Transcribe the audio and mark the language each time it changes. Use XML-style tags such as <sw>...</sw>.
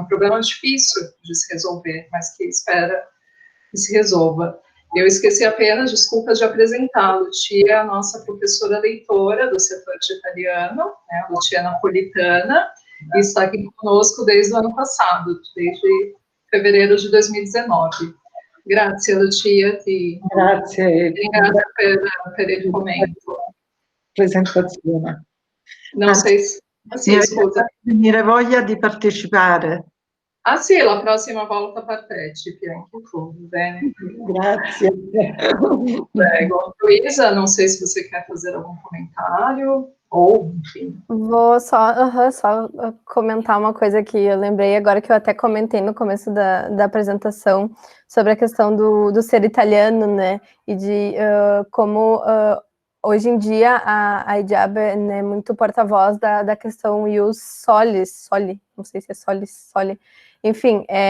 <pt>É um problema difícil de se resolver, mas que espera que se resolva. Eu esqueci apenas, desculpa, de apresentar a Lucia, a nossa professora leitora do setor de italiano, né, a Lucia Napolitana, e está aqui conosco desde o ano passado, desde fevereiro de 2019.</pt> <it>Grazie, Lucia, ti ringrazio per il commento. Presentazione. Non sei... Sì, scusa. Venire voglia di partecipare. Ah sì, la prossima volta partecipi anche tu, bene? Grazie. Prego.</it> <pt>Luísa, não sei se você quer fazer algum comentário, ou, enfim. Vou só comentar uma coisa que eu lembrei agora, que eu até comentei no começo da apresentação, sobre a questão do ser italiano, né, e de como hoje em dia a Hijab é, né, muito porta-voz da questão ius soli, não sei se é soli, enfim,</pt>